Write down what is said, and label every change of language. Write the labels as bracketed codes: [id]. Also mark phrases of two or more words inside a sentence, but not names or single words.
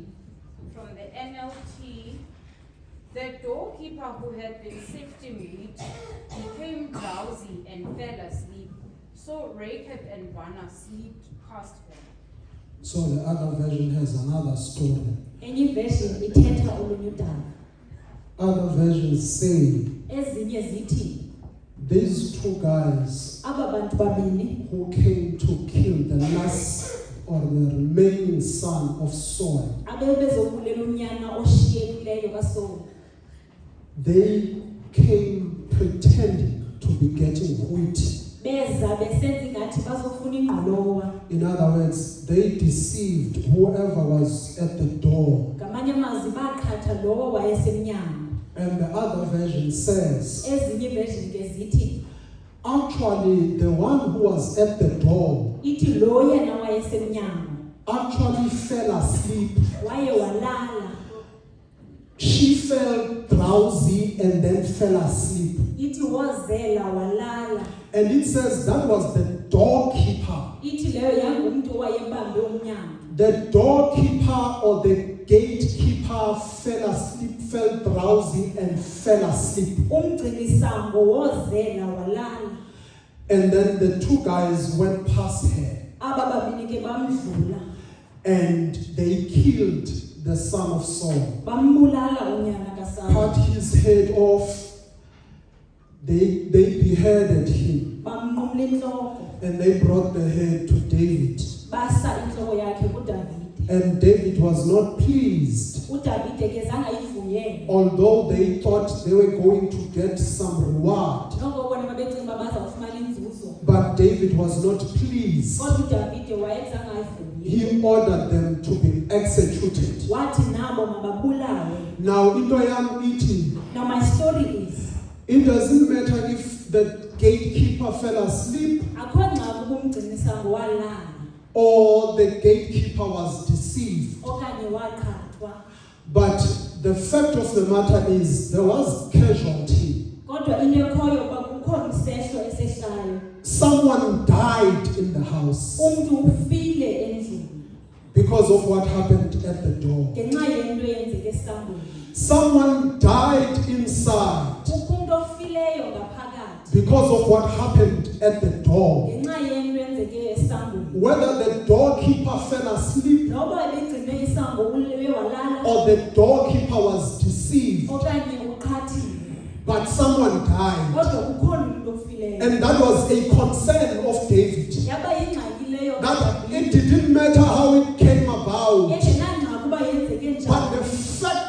[en] From the NLT, the doorkeeper who had been sifting wheat became drowsy and fell asleep. So Rechab and Baanah slipped past him. so the other version has another story. [xh] Enye iversion ithetha olunye udaba. [en] Other versions say [xh] Ezinye zithi [en] these 2 guys [xh] aba bantu babini [en] who came to kill the last or the remaining son of Saul, [xh] abebezobulela unyana oshiyekileyo kaSaul, [en] they came pretending to be getting wheat. [xh] beza besenza ngathi bazofuna ingqolowa. [en] In other words, they deceived whoever was at the door. [xh] Ngamanye amazwi baqhatha lowo wayesemnyango. [en] And the other version says, [xh] Ezinye iversion ke zithi [en] actually, the one who was at the door [xh] ithi lo yena wayesemnyango [en] actually fell asleep. [xh] waye walala. [en] She fell drowsy and then fell asleep. [xh] Ithi wozela walala. [en] And it says that was the doorkeeper. [xh] Ithi leyo yangumntu owayebambe umnyango. [en] The doorkeeper or the gatekeeper fell asleep, fell drowsy and fell asleep. [xh] Umgcinisango wozela walala. [en] And then the 2 guys went past her [xh] Aba babini ke bamdlula, [en] and they killed the son of Saul. [xh] bambulala unyana kaSaul, [en] Cut his head off. They beheaded him [xh] bamnqumla intloko, [en] and they brought the head to David. [xh] basa intloko yakhe kuDavide. [en] And David was not pleased, [xh] uDavide ke zange ayivuyele. [en] although they thought they were going to get some reward. [xh] Noko bona babecinga uba bazawufumana inzuzo. [en] But David was not pleased. [xh] Kodwa uDavide wayezange ayivuyele. [en] He ordered them to be executed. [xh] Wathi nabo mababulawe. Now, into yam iti, [en] Now my story is, it doesn't matter if the gatekeeper fell asleep [xh] akho ngxaki kumgcinisango walala [en] or the gatekeeper was deceived. [xh] okanye waqhathwa. [en] But the fact of the matter is there was casualty. [xh] Kodwa into ekhoyo uba kukho isehlo esehlayo. [en] Someone died in the house [xh] Umntu ufile endlini [en] because of what happened at the door. [xh] ngenxa yento eyenzeke esangweni. [en] Someone died inside [xh] Kukho umntu ofileyo ngaphakathi [en] because of what happened at the door. [xh] ngenxa yento eyenzeke esangweni. [en] Whether the doorkeeper fell asleep [xh] Noba ebegcine isango ulewe walala [en] or the doorkeeper was deceived, [xh] okanye uqhathile, [en] but someone died. [xh] kodwa kukhona umntu ofileyo. [en] And that was a concern of David. [xh] Yaba yingxaki leyo [en] That [xh] kaDavide. [en] it didn't matter how it came about, [xh] Engenangxaki uba yenzeke [en] but [xh] njani. [en] the